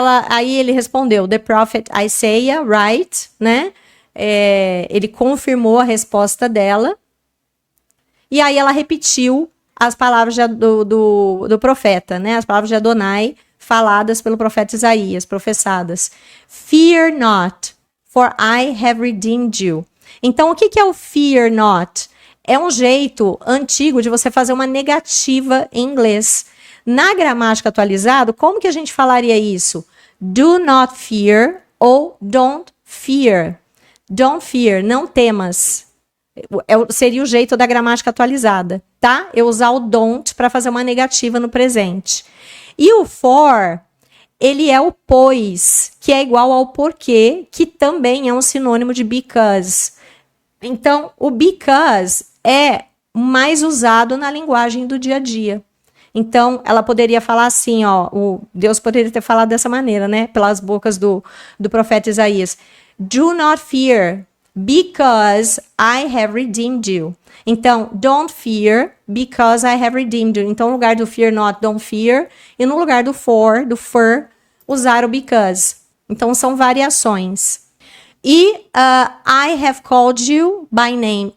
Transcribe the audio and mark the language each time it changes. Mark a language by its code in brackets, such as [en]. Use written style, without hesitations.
[pt] Aí ele respondeu, [en] the prophet Isaiah, right, [pt] né? Ele confirmou a resposta dela. E aí ela repetiu as palavras do profeta, né? As palavras de Adonai faladas pelo profeta Isaías, professadas. [en] Fear not, for I have redeemed you. [pt] Então, o que é o fear not? É um jeito antigo de você fazer uma negativa em inglês. Na gramática atualizada, como que a gente falaria isso? [en] Do not fear ou don't fear. Don't fear, [pt] não temas. Seria o jeito da gramática atualizada, tá? Eu usar o don't para fazer uma negativa no presente. E o for, ele é o pois, que é igual ao porquê, que também é um sinônimo de because. Então, o because é mais usado na linguagem do dia a dia. Então, ela poderia falar assim, Deus poderia ter falado dessa maneira, né? Pelas bocas do profeta Isaías. [en] Do not fear, because I have redeemed you. [pt] Então, [en] don't fear, because I have redeemed you. [pt] Então, no lugar do [en] fear not, don't fear. [pt] E no lugar do for, usar o because. Então, são variações. E [en] I have called you by name.